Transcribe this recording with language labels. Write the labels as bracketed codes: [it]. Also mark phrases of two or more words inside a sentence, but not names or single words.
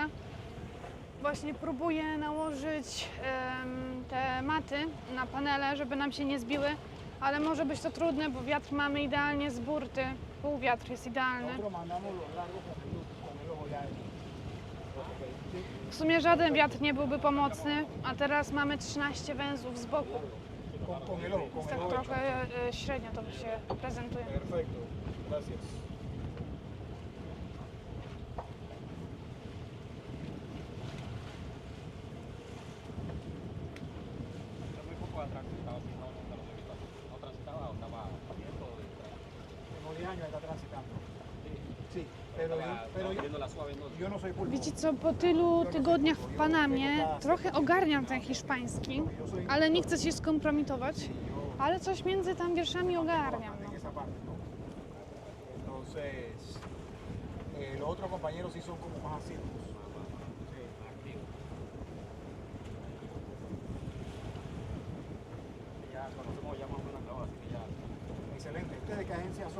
[pl] Właśnie próbuje nałożyć te maty na panele, żeby nam się nie zbiły, ale może być to trudne, bo wiatr mamy idealnie z burty. Półwiatr jest idealny. W sumie żaden wiatr nie byłby pomocny, a teraz mamy 13 węzłów z boku. Więc tak trochę średnio to się prezentuje. [es] Perfecto, gracias. Está transitando. Sí, pero yo no soy pulpo. [pl] Wiecie co, po tylu tygodniach w Panamie trochę ogarniam ten hiszpański, ale nie chcę się skompromitować, ale coś między tam wierszami ogarniam. [es] No. En esa parte, ¿no? Entonces, Los otros compañeros sí son como más activos. Sí. Ya conocemos ya más o menos acabado, así que ya. Excelente. ¿Ustedes de qué agencia son?